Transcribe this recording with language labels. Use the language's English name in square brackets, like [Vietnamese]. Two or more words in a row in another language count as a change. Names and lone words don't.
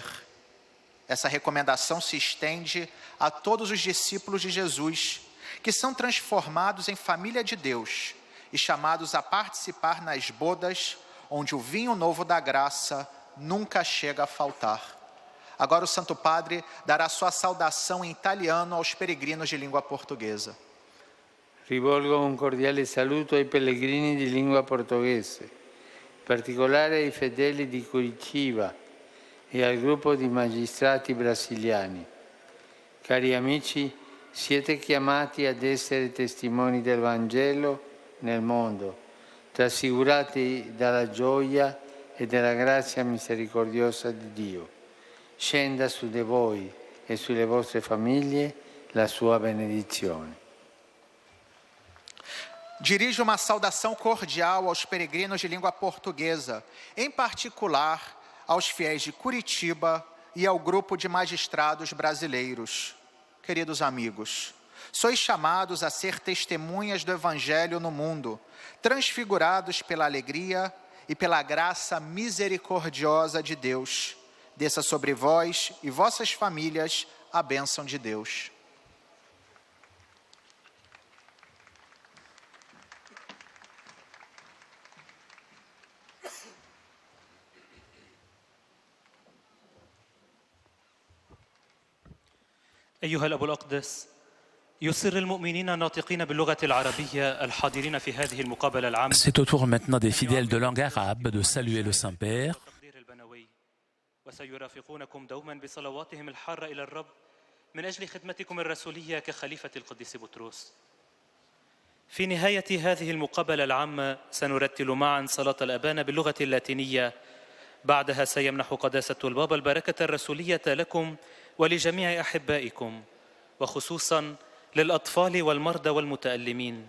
[Portuguese] Essa recomendação se estende a todos os discípulos de Jesus, que são transformados em família de Deus e chamados a participar nas bodas, onde o vinho novo da graça nunca chega a faltar. Agora o Santo Padre dará sua saudação em italiano aos peregrinos de língua portuguesa. [Italian] Rivolgo un cordiale saluto ai pellegrini di lingua portoghese, in particolare ai fedeli di Curitiba e al gruppo di magistrati brasiliani. Cari amici, siete chiamati ad essere testimoni del Vangelo nel mondo, trasfigurati dalla gioia e dalla grazia misericordiosa di Dio. Scenda su di voi e sulle vostre famiglie la sua benedizione. [Portuguese] Dirijo uma saudação cordial aos peregrinos de língua portuguesa, em particular aos fiéis de Curitiba e ao grupo de magistrados brasileiros. Queridos amigos, sois chamados a ser testemunhas do Evangelho no mundo, transfigurados pela alegria e pela graça misericordiosa de Deus. Desça sobre vós e vossas famílias a bênção de Deus. [Arabic] أيها الأب الأقدس، يسر المؤمنين الناطقين باللغة العربية الحاضرين في هذه المقابلة العامة. [French] C'est au tour maintenant des fidèles de langue arabe de saluer le Saint-Père. [Arabic] وسيرافقونكم دوما بصلواتهم الحارة إلى الرب من أجل خدمتكم الرسولية كخليفة القديس بطرس. في نهاية هذه المقابلة العامة سنرتل معا صلاة الأبانة باللغة اللاتينية. بعدها سيمنح قداسة البابا البركة الرسولية لكم ولجميع أحبائكم، وخصوصا للأطفال والمرضى والمتألمين.